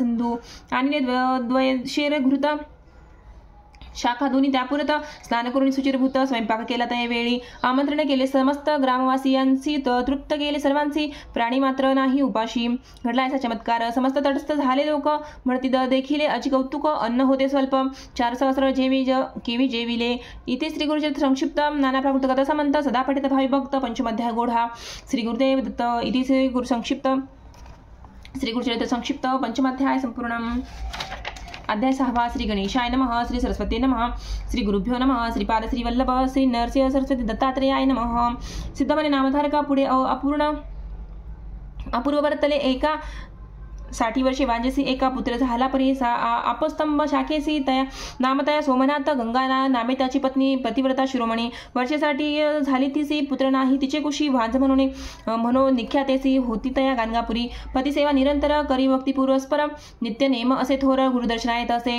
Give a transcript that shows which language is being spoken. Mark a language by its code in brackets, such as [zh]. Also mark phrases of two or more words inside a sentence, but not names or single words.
[mr] सिंधू आणि द्वयशेर घृत शाखा दोन्ही त्यापुरत स्नान करून सुचिरभूत स्वयंपाक केला त्यावेळी आमंत्रण केले समस्त ग्रामवासियांची तृप्त केले सर्वांची प्राणी मात्र नाही उपाशी घडला असा चमत्कार समस्त तटस्थ झाले लोक म्हणती देखिले अजी कौतुक अन्न होते स्वल्प 4 सहस्र केवी जेविले इथे श्री गुरुचरित्र संक्षिप्त नाना प्राकृत कथा समंत सदा पठित भावी भक्त पंचमाध्याय गोढा श्री गुरुदेव दत्त इथे श्री गुरुचरित्र संक्षिप्त पंचमाध्याय संपूर्ण। [sa] अध्याय 6 श्री गणेशाय नमः श्री सरस्वती नमः श्री गुरुभ्यो नमः श्रीपाद श्रीवल्लभ श्री नरसिंह सरस्वती दत्तात्रेयाय नमः। [mr] सिद्धमने नामधारका पुढे अपूर्व वर्तले एका 60 वर्षे वांजेसी एका पुत्र झाला परी आपस्तंभ शाखेसी तया नामतया सोमनाथ गंगा नामे त्याची पत्नी पतिव्रता शिरोमणी वर्षेसाठी झाली तिसी पुत्र नाही तिचे कुशी वांज म्हणून निख्यातेसी होती तया गाणगापुरी पतिसेवा निरंतर करी भक्ती पुरस्पर नित्य नेम असे थोर गुरुदर्शनायत असे